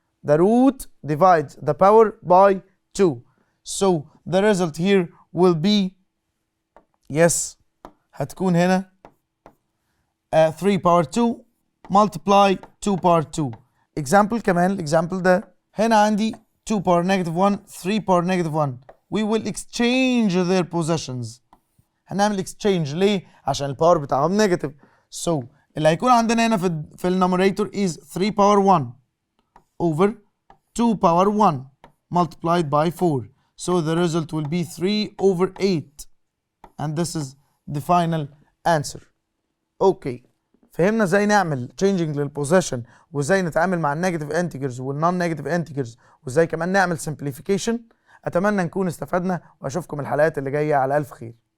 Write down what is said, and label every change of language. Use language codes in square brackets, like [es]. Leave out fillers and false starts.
[en] The root divides the power by 2. So the result here will be, yes, [ar] هتكون هنا [en] 3 power 2 multiply 2 power 2. Example [ar] كمان، الإكزامبل ده هنا عندي [en] 2 power negative 1 3 power negative 1. We will exchange their possessions. [ar] هنعمل exchange ليه؟ عشان الباور بتاعهم نيجاتيف. [en] So [ar] اللي هيكون عندنا هنا في النوميريتور [en] is 3 power 1 over 2 power 1 multiplied by 4. So the result will be 3 over 8. And this is the final answer. Okay. [ar] فهمنا ازاي نعمل changing للبوزيشن، وازاي نتعامل مع النيجاتيف انتجرز والنون نيجاتيف انتجرز، وازاي كمان نعمل simplification. اتمنى نكون استفدنا، واشوفكم الحلقات اللي جايه على الف خير.